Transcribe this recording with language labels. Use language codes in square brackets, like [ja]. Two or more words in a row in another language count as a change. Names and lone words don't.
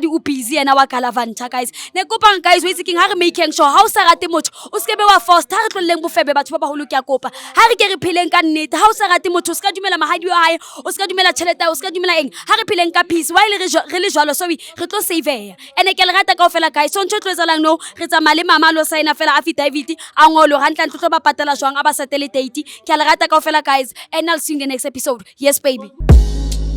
[st] o busy yena wa Galavanta guys ne kopa guys o itse keng ha re [en] making sure [st] ha o sa rate motho o skebe wa force ha re tloleng bofebe batho ba baholo ke a kopa ha re ke re phileng ka nnete ha o sa rate motho o ska dumela mahadi wa hae o ska dumela tšhelete o ska dumela eng ha re phileng ka peace while re le jwalo so re tlo saveya ene ke le rata kaofela guys so ntho tlo etsalang no re tsamaya le mama lo signa fela affidavit a ngolo ha ntla tlo ba patela jwang a ba settle date ke le rata kaofela guys [en] and I'll see you in the next episode yes baby